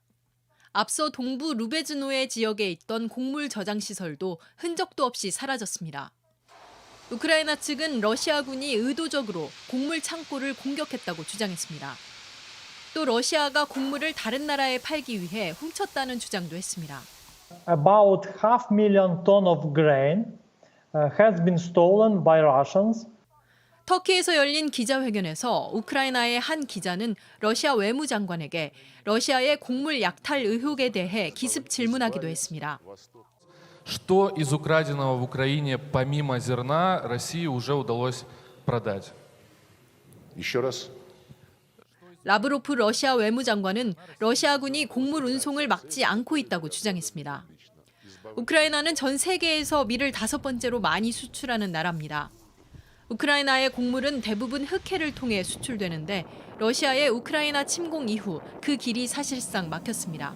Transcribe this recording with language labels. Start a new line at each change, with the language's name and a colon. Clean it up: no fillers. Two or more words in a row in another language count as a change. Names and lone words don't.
Korean: 앞서 동부 루베즈노의 지역에 있던 곡물 저장시설도 흔적도 없이 사라졌습니다. 우크라이나 측은 러시아군이 의도적으로 곡물 창고를 공격했다고 주장했습니다. 또 러시아가 곡물을 다른 나라에 팔기 위해 훔쳤다는 주장도 했습니다.
English: About 500,000 tons of grain has been stolen by Russians.
Korean: 터키에서 열린 기자회견에서 우크라이나의 한 기자는 러시아 외무장관에게 러시아의 곡물 약탈 의혹에 대해 기습 질문하기도 했습니다.
Russian: Что из украденного в Украине помимо зерна России уже удалось продать? Еще раз.
Korean: 라브로프 러시아 외무장관은 러시아군이 곡물 운송을 막지 않고 있다고 주장했습니다. 우크라이나는 전 세계에서 밀을 5번째로 많이 수출하는 나라입니다. 우크라이나의 곡물은 대부분 흑해를 통해 수출되는데 러시아의 우크라이나 침공 이후 그 길이 사실상 막혔습니다.